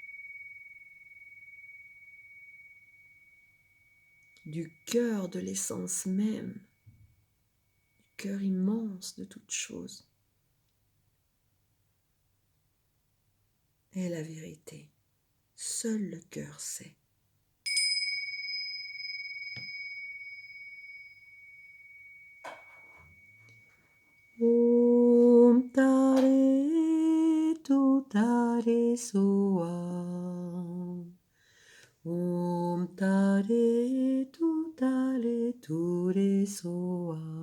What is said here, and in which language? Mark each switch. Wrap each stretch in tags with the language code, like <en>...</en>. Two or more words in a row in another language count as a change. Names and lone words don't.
<fr>Du cœur de l'essence même, du cœur immense de toute chose, est la vérité. Seul le cœur sait.</fr> <sa>Om Tare Tu Tare Soa. Om Tare Tu Tare Ture Soa.</sa>